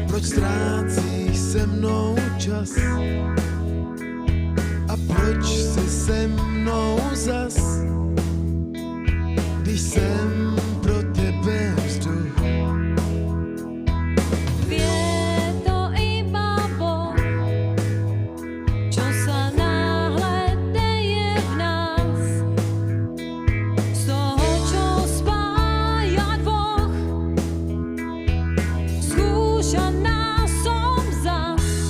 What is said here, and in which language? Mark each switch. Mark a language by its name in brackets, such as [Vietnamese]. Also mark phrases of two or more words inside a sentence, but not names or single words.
[Czech] ztrácíš se mnou čas? A proč jsi se mnou zas, když jsem pro tebe vzduch? [Slovak] Vie to iba Boh, čo sa náhle deje v nás. Z toho, čo spája dvoch, skúšaná som zas.